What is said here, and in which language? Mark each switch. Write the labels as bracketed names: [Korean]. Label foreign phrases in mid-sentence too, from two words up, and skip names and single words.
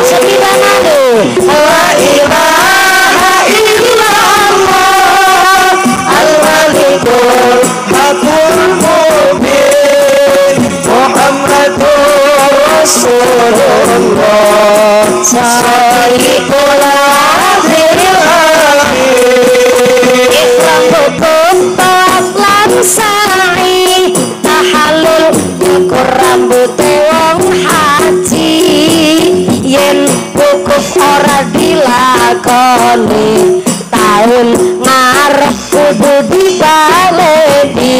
[Arabic] لا إله إلا الله الملك الحق المبين محمد رسول الله صادق العدل الأمين. [Javanese] Ikram hukum lan sa'i tahalul nyukur rambute wong haji. Yen wukuf ora dilakoni taun ngarep kudu dibaleni.